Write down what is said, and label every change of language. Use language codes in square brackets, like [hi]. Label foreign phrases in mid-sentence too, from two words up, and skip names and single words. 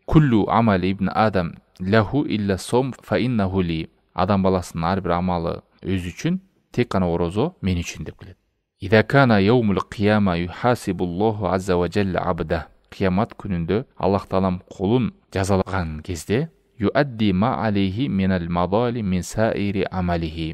[ar] كل عمل ابن آدم له إلا الصوم فإنه لي. [kk] Адам баласының әрбір амалы өз үшін, тек қана ораза мен үшін деп келеді. [ar] إذا كان يوم القيامة يحاسب الله عز وجل عبده. [kk] Қиямат күнінде Аллах Таалам құлын жазалаған кезде [ar] يؤدي ما عليه من المظالم من سائر أعماله.